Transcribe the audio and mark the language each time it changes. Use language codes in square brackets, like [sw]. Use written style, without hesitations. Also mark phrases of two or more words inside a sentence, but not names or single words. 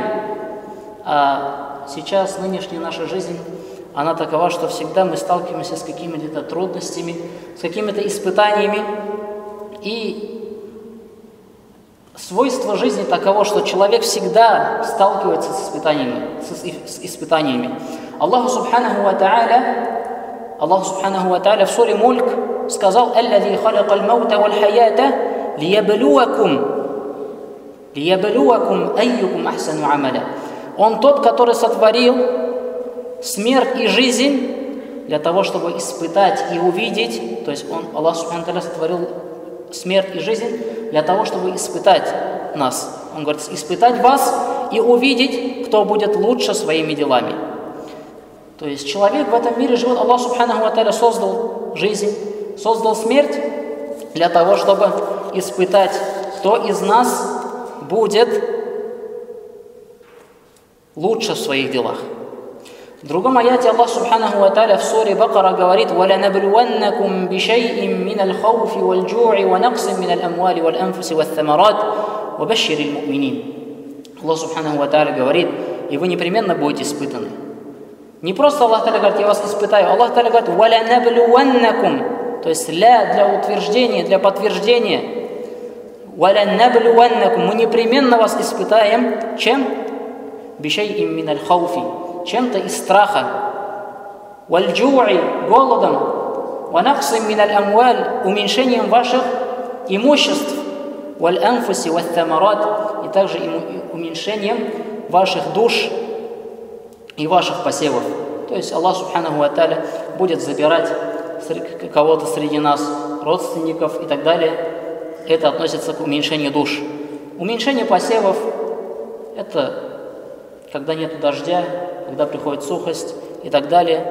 [ru] А сейчас нынешняя наша жизнь, она такова, что всегда мы сталкиваемся с какими-то трудностями, с какими-то испытаниями. И свойство жизни таково, что человек всегда сталкивается с испытаниями. [ar] الله سبحانه وتعالى [ru] в суре Мульк сказал: [ar] «الذي خلق الموت والحياة ليبلوكم أيكم أحسن عملا». [ru] Он тот, который сотворил смерть и жизнь для того, чтобы испытать и увидеть. То есть [ar] الله سبحانه وتعالى [ru] сотворил смерть и жизнь для того, чтобы испытать нас. Он говорит: испытать вас и увидеть, кто будет лучше своими делами. То есть человек в этом мире живет, [ar] الله سبحانه وتعالى [ru] создал жизнь, создал смерть для того, чтобы испытать, кто из нас будет лучше в своих делах. В другом аяте [ar] الله سبحانه وتعالى [ru] в суре Бакара говорит: [ar] «ولنبلونكم بشيء من الخوف والجوع ونقص من الأموال والأنفس والثمرات وبشر المؤمنين». الله سبحانه وتعالى [ru] говорит: и вы непременно будете испытаны. Не просто [ar] الله تعالى [ru] говорит: я вас испытаю. [ar] الله تعالى [ru] говорит: «Валянабluаннакум», то есть для утверждения, для подтверждения. «Валянабluаннакум», мы непременно вас испытаем. Чем? [ar] بشيء من الخوف, [ru] чем-то из страха, валь-джу'i, голодом, [ar] ونقص من الأموال, [ru] уменьшением ваших имуществ, [ar] والأنفس والثمرات, [ru] и также уменьшением ваших душ и ваших посевов. То есть [ar] الله سبحانه وتعالى [ru] будет забирать кого-то среди нас, родственников и так далее. Это относится к уменьшению душ. Уменьшение посевов – это когда нет дождя, когда приходит сухость и так далее.